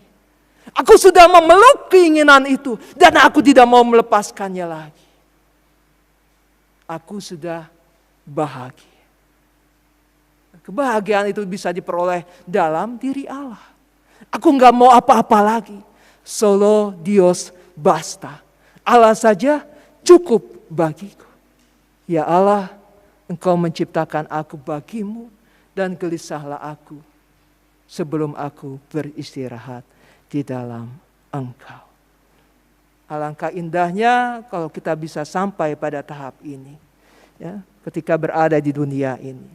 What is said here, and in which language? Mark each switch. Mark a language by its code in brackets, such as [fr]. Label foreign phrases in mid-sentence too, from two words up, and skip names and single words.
[id] Aku sudah memeluk keinginan itu. Dan aku tidak mau melepaskannya lagi. Aku sudah bahagia. Kebahagiaan itu bisa diperoleh dalam diri Allah. Aku enggak mau apa-apa lagi. [es] Solo Dios basta. [id] Allah saja cukup bagiku. Ya Allah, Engkau menciptakan aku bagimu dan gelisahlah aku sebelum aku beristirahat di dalam Engkau. Alangkah indahnya kalau kita bisa sampai pada tahap ini, ya, ketika berada di dunia ini.